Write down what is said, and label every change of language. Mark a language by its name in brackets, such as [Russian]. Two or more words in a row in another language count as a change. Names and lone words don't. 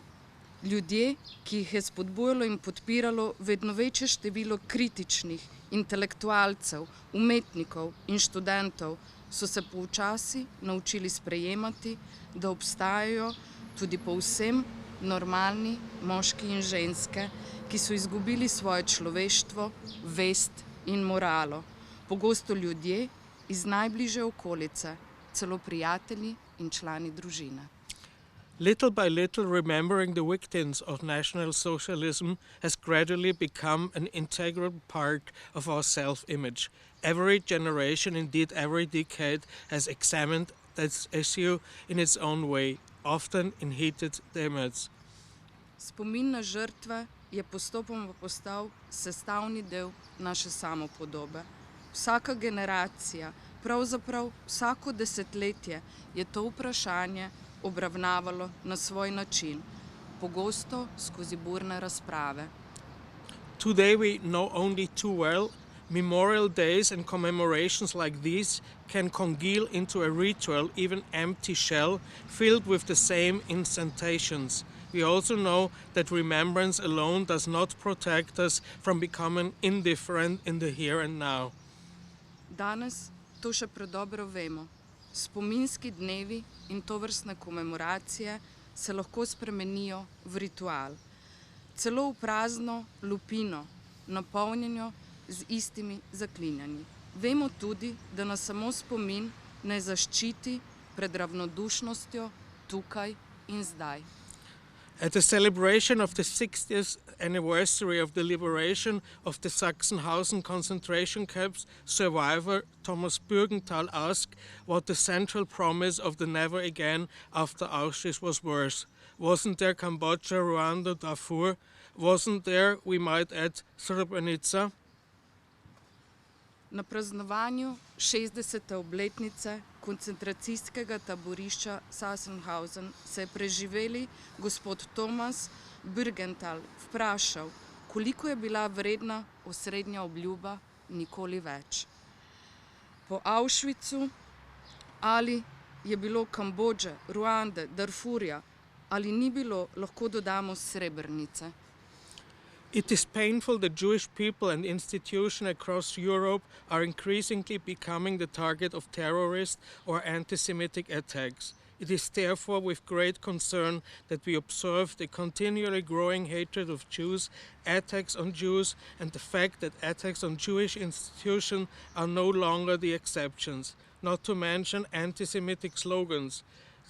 [Slovenian] Ljudje, ki jih je spodbujalo in podpiralo vedno večje število kritičnih intelektualcev, umetnikov in študentov, so se počasi naučili sprejemati, da obstajajo tudi povsem normalni moški in ženske, ki so izgubili svoje človeštvo, vest in moralo. Pogosto ljudje iz najbližje okolice, celo prijatelji in člani družine. [English] Little by little, remembering the victims of National Socialism has gradually become an integral part of our self-image. Every generation, indeed every decade, has examined this issue in its own way, often in heated debates. [Slovenian] Spomin na žrtve je postopoma postal sestavni del naše samopodobe. Vsaka generacija, pravzaprav vsako desetletje je to vprašanje obravnavalo na svoj način, pogosto skozi burne razprave. [English] Today we know only too well memorial days and commemorations like these can congeal into a ritual, even empty shell, filled with the same incantations. We also know that remembrance alone does not protect us from becoming indifferent in the here and now. [Slovenian] Danes to še predobro vemo. Spominski dnevi in tovrstne komemoracije se lahko spremenijo v ritual, celo v prazno lupino, napolnjeno z istimi zaklinjanji. Vemo tudi, da nas samo spomin ne zaščiti pred ravnodušnostjo tukaj in zdaj. [English] At the celebration of the 60th anniversary of the liberation of the Sachsenhausen concentration camps, survivor Thomas Bürgenthal asked what the central promise of the never again after Auschwitz was worth. Wasn't there Cambodia, Rwanda, Darfur? Wasn't there, we might add, Srebrenica? [Slovenian] Na praznovanju 60. obletnice koncentracijskega taborišča Sachsenhausen se je preživeli gospod Thomas Bürgenthal vprašal, koliko je bila vredna osrednja obljuba nikoli več. Po Auschwitzu ali je bilo Kambodže, Ruande, Darfurja ali ni bilo, lahko dodamo Srebrenice. [English] It is painful that Jewish people and institutions across Europe are increasingly becoming the target of terrorist or anti-Semitic attacks. It is therefore with great concern that we observe the continually growing hatred of Jews, attacks on Jews, and the fact that attacks on Jewish institutions are no longer the exceptions, not to mention anti-Semitic slogans.